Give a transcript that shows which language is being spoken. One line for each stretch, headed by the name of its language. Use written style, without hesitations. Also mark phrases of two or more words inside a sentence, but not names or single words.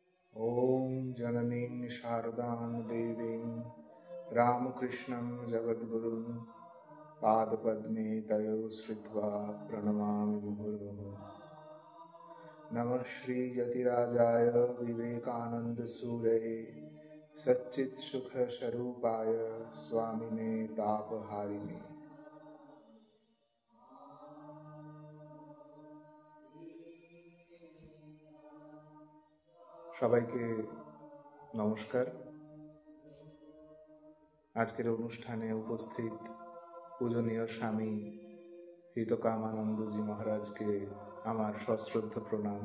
Sanskrit: ॐ जननीं शारदां देवीं रामकृष्णं जगद्गुरुं पादपद्मे तयो श्रित्वा प्रणमामि मुहुर्मुहुः। नमः श्रीयतिराजाय विवेकानन्दसूरये सच्चित्सुखस्वरूपाय स्वामिने तापहारिणे।
Bangla: সবাইকে নমস্কার। আজকের অনুষ্ঠানে উপস্থিত পূজনীয় স্বামী হিতকামানন্দজি মহারাজকে আমার সশ্রদ্ধ প্রণাম।